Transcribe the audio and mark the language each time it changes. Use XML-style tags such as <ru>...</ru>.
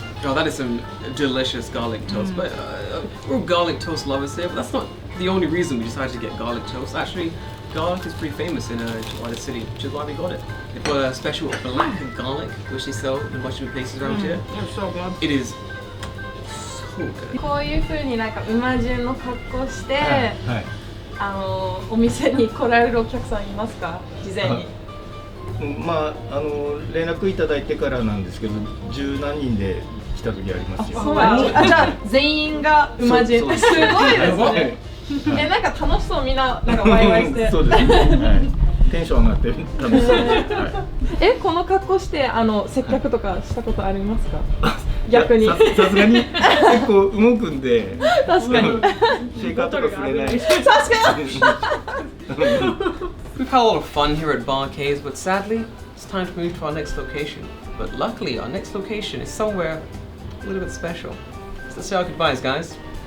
<en>Oh, that is some delicious garlic toast. But we're garlic toast lovers here, but that's not the only reason we decided to get garlic toast. Actually, garlic is pretty famous in Towada City, which is why we got it. They've got a special black garlic, which they sell in much of places around here. It's so good. It is so good.</en> <ja>こういう風になんか馬順の格好して、はい。お店に来られるお客さんいますか？事前に。まあ連絡いただいてからなんですけど、十何人で来た時ありますよ。そうなんです。じゃあ全員が馬順。そうすごいですはね。いなんか楽しそうみんななんかワイワイして。そうですね。はい。テンション上がって楽しそうです。はこの格好して接客とかしたことありますか？逆に。さすがに結構動くんで。確かに。シェイカーとか触れない。確かに。</ja> <en>We've had a lot of fun here at Bar K's, but sadly, it's time to move to our next location. But luckily, our next location is somewhere a little bit special. So let's say our goodbyes, guys.</en>